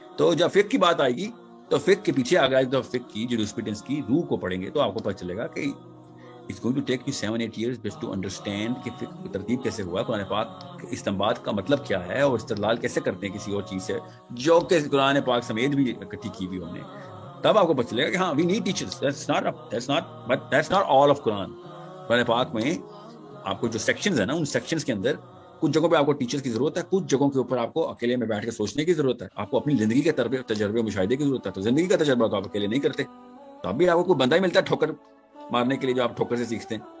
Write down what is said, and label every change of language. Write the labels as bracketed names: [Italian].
[Urdu] تو جب فقہ کی بات آئے گی تو فقہ کے پیچھے آگے تو فقہ کی جیروسپریڈنس کی روح کو پڑھیں گے تو آپ کو پتہ چلے گا کہ [English] It's going to take you 7-8 years just to understand [Urdu] کہ فقہ کی ترتیب کیسے ہوا، قرآن پاک استنباط کا مطلب کیا ہے اور استدلال کیسے کرتے ہیں کسی اور چیز سے جو کہ قرآن پاک سمیت بھی اکٹھی کی ہوئی ہم نے. تب آپ کو پتہ چلے گا کہ ہاں [English] we need teachers. That's not all of Quran. [Urdu] قرآن پاک میں آپ کو جو سیکشنز ہیں نا، ان سیکشنز کے اندر کچھ جگہوں پہ آپ کو ٹیچرز کی ضرورت ہے، کچھ جگہوں کے اوپر آپ کو اکیلے میں بیٹھ کے سوچنے کی ضرورت ہے. آپ کو اپنی زندگی کے تجربے مشاہدے کی ضرورت ہے. تو زندگی کا تجربہ تو آپ اکیلے نہیں کرتے. تو اب بھی آپ کو کوئی بندہ ہی ملتا ہے ٹھوکر مارنے کے لیے جو آپ ٹھوکر سے سیکھتے ہیں.